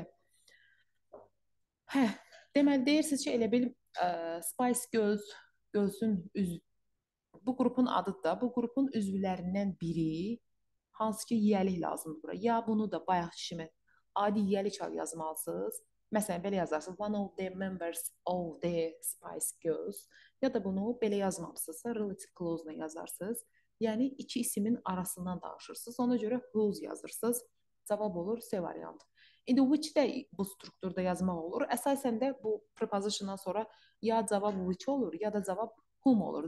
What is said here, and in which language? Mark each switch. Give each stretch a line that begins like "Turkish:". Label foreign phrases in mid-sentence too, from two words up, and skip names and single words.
Azerbaijani: Hə, deməli, deyirsiniz ki, elə bil Spice Girls, bu qrupun adıdır da, bu qrupun üzvlərindən biri, hansı ki, yiyəlik lazımdır bura. Ya bunu da bayaq kimi adi yiyəlik hal yazmalısınız. Məsələn, belə yazarsınız,
English: one of the members of the Spice Girls,
Azerbaijani: ya da bunu belə yazmamısınızsa,
English: relative clause-
Azerbaijani: la yazarsınız. Yəni, iki isimin arasından danışırsınız. Ona görə whose yazırsınız. Cavab olur C variantı. İndi which də bu strukturda yazmaq olur. Əsasən də bu prepositiondan sonra ya cavab which olur, ya da cavab whom olur.